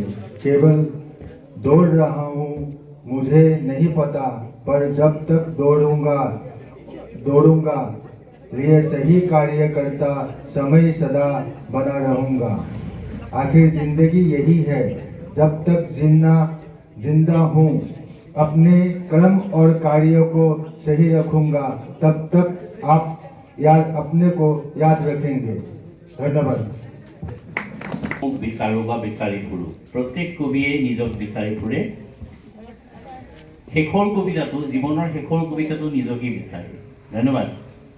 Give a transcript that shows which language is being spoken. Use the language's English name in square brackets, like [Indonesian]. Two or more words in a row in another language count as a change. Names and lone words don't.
[Hindi] केवल दौड़ रहा हूँ, मुझे नहीं पता, पर जब तक दौड़ूंगा लिए सही कार्य करता समय सदा बना रहूँगा। आखिर जिंदगी यही है, जब तक जिंदा हूँ अपने कर्म और कार्यों को सही रखूंगा तब तक आप अपने को याद रखेंगे। धन्यवाद। [Assamese] বিচাৰো বা বিচাৰি ফুৰো প্ৰত্যেক কবিয়ে নিজক বিচাৰি ফুৰে শেষৰ কবিতাটো জীৱনৰ শেষৰ কবিতাটো নিজকে বিচাৰে ধন্যবাদ